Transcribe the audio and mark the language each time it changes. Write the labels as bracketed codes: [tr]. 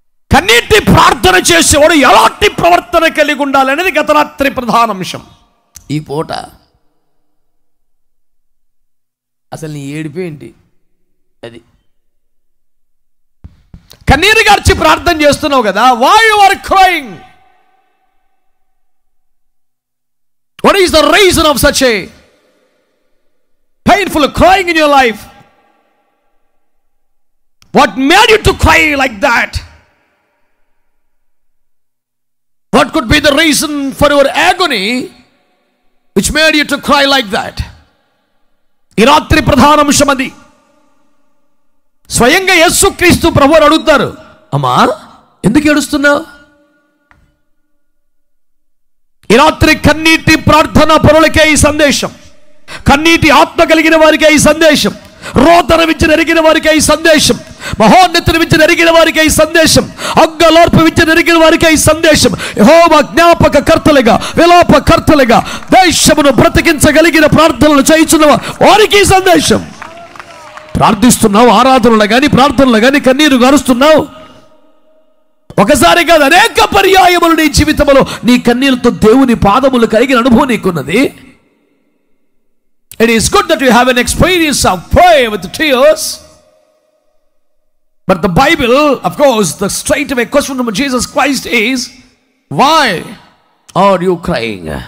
[te] కన్నీటి ప్రార్థన చేసేవాడు ఎలాంటి ప్రవర్తన కలిగి ఉండాలనేది గత రాత్రి ప్రధాన అంశం. ఈ పూట అసలు నీ ఏడిపేంటి? అది కన్నీరు గార్చి ప్రార్థన చేస్తున్నావు కదా, [en] why you are crying? What is the reason of such a painful crying in your life? What made you to cry like that? What could be the reason for your agony which made you to cry like that? [te] ఈ రాత్రి ప్రధాన అంశం అది. స్వయంగా యేసుక్రీస్తు ప్రభువుని అడుగుతారు, అమ్మా ఎందుకు ఏడుస్తున్నావు? ఈ రాత్రి కన్నీటి ప్రార్థన పరులకే ఈ సందేశం, కన్నీటి ఆత్మ కలిగిన వారికే ఈ సందేశం, రోదన విద్యను ఎరిగిన వారికే ఈ సందేశం, మహోన్నతిని విద్యను ఎరిగిన వారికే ఈ సందేశం, అగ్గలోర్పు విద్యను ఎరిగిన వారికే ఈ సందేశం. యెహోవా జ్ఞాపక కర్తలుగా, విలాప కర్తలుగా దేశమును బ్రతికించగలిగిన ప్రార్థనలు చేయుచున్న వారికి ఈ సందేశం. ప్రార్థిస్తున్నావు, ఆరాధనలు కానీ ప్రార్థనలు కానీ కన్నీరు గారుస్తున్నావు. ఒకసారి కాదు, అనేక పర్యాయములు నీ జీవితంలో నీ కన్నీళ్లతో దేవుని పాదములు కలిగిన అనుభవం నీకున్నది. [en] It is good that you have an experience of prayer with tears. But the Bible, of course, the straight away question from Jesus Christ is, why are you crying?